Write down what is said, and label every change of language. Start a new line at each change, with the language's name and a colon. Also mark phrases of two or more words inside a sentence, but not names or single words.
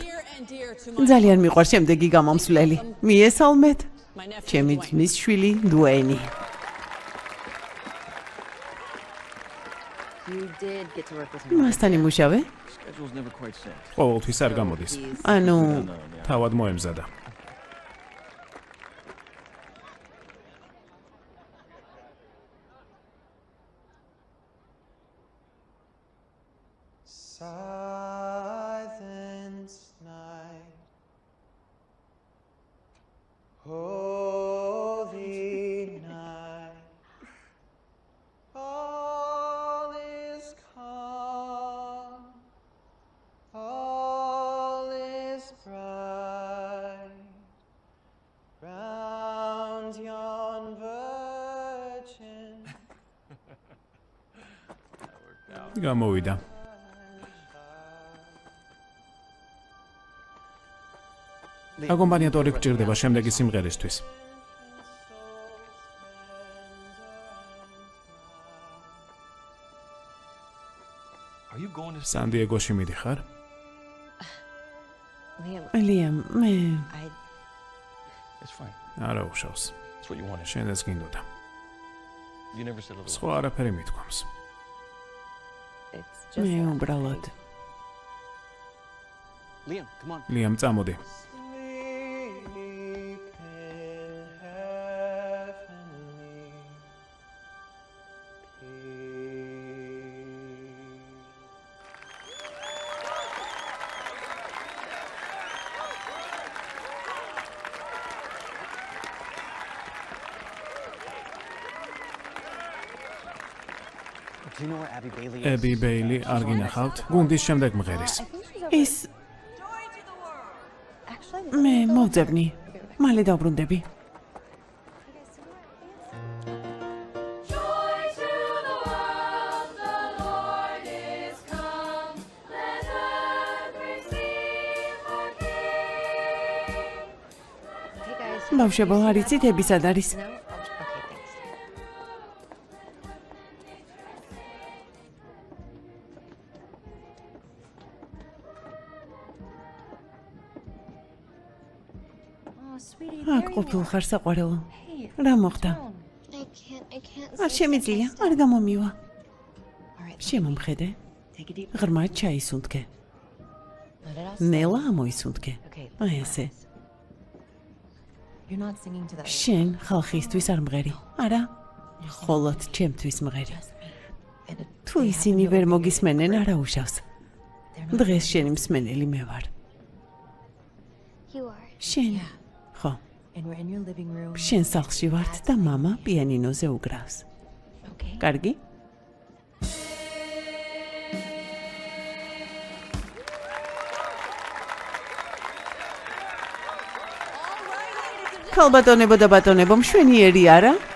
Georgian: ძალიან მიყვარს შემდეგი გამომსვლელი. მიესალმეთ ჩემი ძმის შვილი დუეინი. მასთან იმუშავე? ყოველთვის არ გამოდის. ანუ თავად მოემზადა.
English: Silence night, holy night, all is calm, all is bright, round yon virgin.
Georgian: გამოვიდა. აკომპანიატორი გჭირდება შემდეგი სიმღერისთვის. სან-დიეგოში მიდიხარ? ლიამ, მე არა უშავს. შენაც გინდოდა. სხვა არაფერი მithქვამს. მე უბრალოდ ლიამ, წამოდი.
English: Sleep in heavenly peace.
Georgian: ები ბეილი არ გინახავთ? გუნდის შემდეგ მღერის. ის მე მოვძებნი. მალე დავბრუნდები.
English: Joy to the world, the Lord is come. Let earth receive her King.
Georgian: ბავშვებო, არ იცით ები სად არის? აქ ყოფილ ხარ საყვარელო. რა მოხდა?
English: I can't.
Georgian: არ შემიძლია, არ გამომივა. შემომხედე. ღრმად ჩაისუნთქე. ნელა ამოისუნთქე. აი ესე. შენ ხალხისთვის არ მღერი. არა, მხოლოდ ჩემთვის მღერი. თუ ისინი ვერ მოგისმენენ, არა უშავს. დღეს შენი მსმენელი მე ვარ.
English: You are.
Georgian: შენ. ხო. შენ სახლში ვართ და მამა პიანინოზე უკრავს. Okay. კარგი? ქალბატონებო და ბატონებო, მშვენიერი არა?